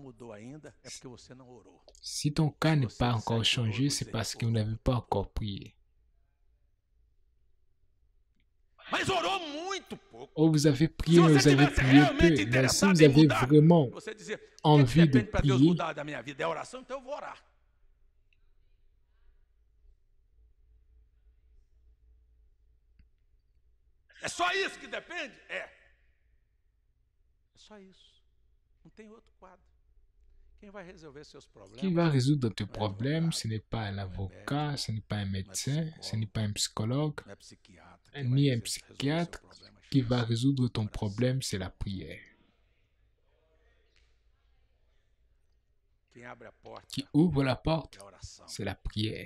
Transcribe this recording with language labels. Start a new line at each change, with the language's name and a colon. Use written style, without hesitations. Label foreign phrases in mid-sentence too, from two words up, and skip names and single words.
French: Si ton cas n'est pas encore changé, c'est parce que vous n'avez pas encore prié. Oh, vous avez prié, mais vous avez prié peu. Mais si vous avez vraiment envie de prier,
Portuguese: é só isso que depende? É. É só isso. Não tem outro quadro.
French: Qui va résoudre tes problèmes, ce n'est pas un avocat, ce n'est pas un médecin, ce n'est pas un psychologue, ni un psychiatre. Qui va résoudre ton problème, c'est la prière. Qui ouvre la porte, c'est la prière.